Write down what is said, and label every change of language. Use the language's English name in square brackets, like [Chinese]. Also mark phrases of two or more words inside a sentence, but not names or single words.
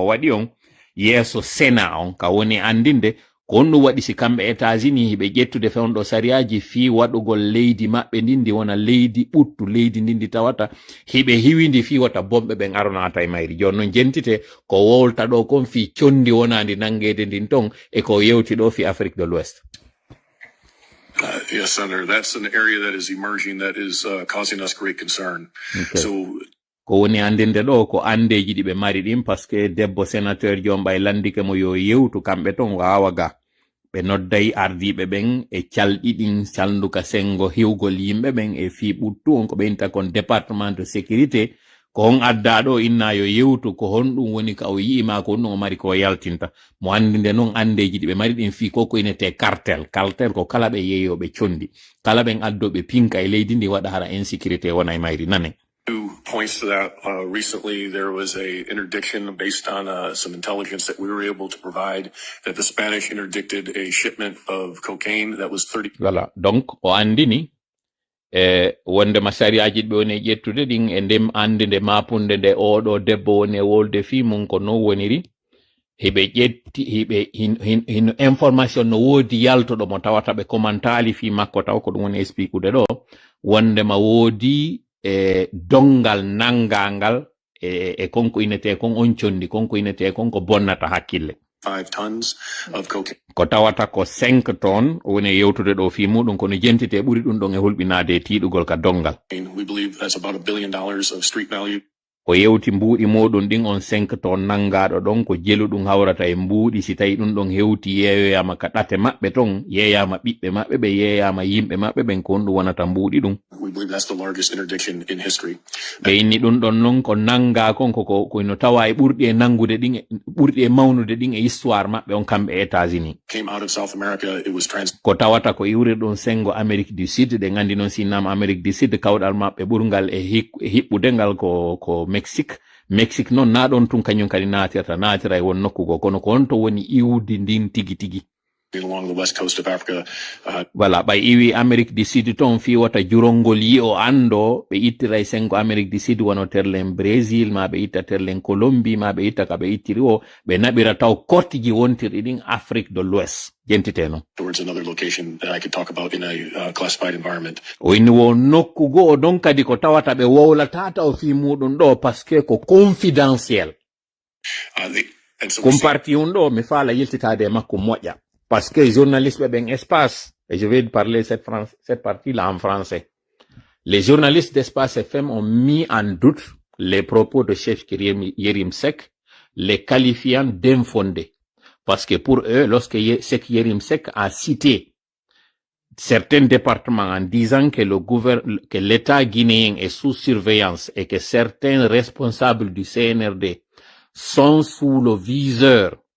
[Fula] waɗi on yeeso Sénat on ka woni andinde ko on ɗum waɗi si kamɓe États-Unis hiɓe ƴettude fewnɗo sariyaji fi waɗugol leydi maɓɓe ndindi wona leydi ɓuttu leydi ndindi tawata hiɓe hiwindi fi wata bomɓe ɓen aronata e mayri joni noon jentite ko wowlta ɗo kon fi condi wonandi nangede ndin ton e ko yewti ɗo fi Afrique de l'Ouest. [English] Yes, Senator, that's an area that is emerging that is causing us great concern. Okay. So [Fula] ko woni andinde ɗo ko andeji ɗi ɓe mari ɗin [French] par ce que [Fula] debbo sénateur Diombay landike mo yo yewtu kamɓe ton wawa ga ɓe nodday ardiɓe ɓen e calɗiɗin calnduka sengo hiwgol yimɓe ɓen e fi ɓuttu on ko ɓe inta kon [French] département de sécurité [Fula] ko on adda ɗo inna yo yewtu ko honɗum woni ka o yi'ima ko honɗum o mari ko yaltinta mo andinde noon andeji ɗi ɓe mari ɗin fi ko inete cartel ko kala ɓe yeeyoɓe condi kala ɓen addoɓe pinka e leydi ndi waɗa hara insécurité wona e mayri nane. [English] 2 points to that. Recently, there was a interdiction based on some intelligence that we were able to provide that the Spanish interdicted a shipment of cocaine that was 30. [Fula] Voilà. Donc, o andini, wonde masariaji ɓe woni ƴettude ɗin e ndem andinde mapunde nde oɗo debbo woni e wolde fi mum ko no woniri, hiɓe ƴetti, hiɓe hino information no woodi yaltoɗo mo tawata ɓe komantali fi makko taw ko ɗum woni expliquede ɗo, wonde ma woodi dongal nangangal e konko inete kon on condi konko inete kon ko bonnata hakkille [English] 5 tons of cocaine. [Fula] ko tawata ko 5 tonnes woni yewtude ɗo fi muɗum kono jentite ɓuri ɗum ɗon e hulɓinade e tiiɗugol ka dongal. [English] We believe that's about $1 billion of street value. [Fula] o yewti mbuuɗi moɗon ɗin on 5 tonnes nangaɗo ɗon ko jeluɗum hawrata e mbuuɗi si tawi ɗum ɗon hewti yeeyoyama ka ɗate maɓɓe ton yeeyama ɓiɓɓe maɓɓe ɓe yeeyama yimɓe maɓɓe ɓen ko ɗum wonata mbuuɗi ɗum. [English] We believe that's the largest interdiction in history. [Fula] ɓe inni ɗum ɗon noon ko nanga kon kono tawa e ɓurɗi e nangude ɗin ɓurɗi e mawnude ɗin e histoire maɓɓe on kamɓe États-Unis. [English] Came out of South America. It was [Fula] ko tawata ko iwrirɗon sengo Amérique du Sud ɗe gandi noon sinnama Amérique du Sud kawɗal maɓɓe ɓurgal e hiɓɓude ngal ko Mexique noon na ɗon tun kañum kadi natira e won nokkugo kono ko honto woni iwdi ndin tigi [English] along the west coast of Africa. [Fula] Voilà, ɓay iwi Amérique du Sud ton fi wata jurongol yi o ando ɓe ittira e sengo Amérique du Sud wono terlen Brésil ma ɓe itta terlen Colombie ma ɓe itta ka ɓe ittiri o ɓe naɓira taw kortiji wontirɗi ɗin Afrique de l'Ouest jentite noon. [English] Towards another location that I could talk about in a classified environment. [Fula] O inni wo nokkugo o don kadi ko tawata ɓe wowlatata o fi muɗum ɗo [French] parce que [Fula] ko confidentiel. Comparti un ɗo mi faala yiltitade e makko moƴƴa. [French] Parce que les journalistes ben espace, et je vais parler cette partie-là en français. Les journalistes d'Espace FM ont mis en doute les propos de chef Yerim Seck, les qualifiant d'infondés. Parce que pour eux, lorsque Yerim Seck a cité certains départements en disant que que l'État guinéen est sous surveillance et que certains responsables du CNRD sont sous le viseur